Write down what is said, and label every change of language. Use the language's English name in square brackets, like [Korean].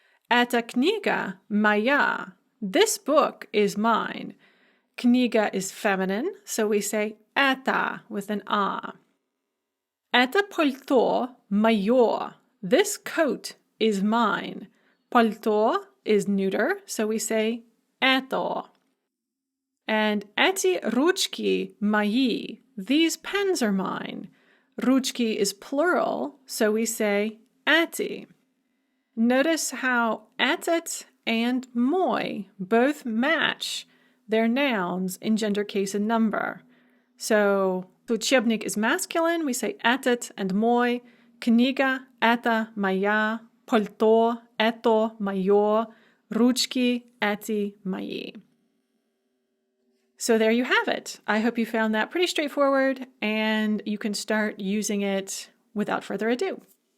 [Russian] Эта книга моя. [English] This book is mine. Книга is feminine, so we say это with an а. [Russian] Это пальто моё. [English] This coat is mine. Пальто is neuter, so we say это. [Russian] And эти ручки мои. [English] These pens are mine. Ручки is plural, so we say эти. Notice how этот and мой both match their nouns in gender, case, and number. So учебник is masculine, we say этот and мой. [Russian] Книга – это моя, пальто – это моё, ручки – эти мои. [English] So there you have it. I hope you found that pretty straightforward and you can start using it without further ado.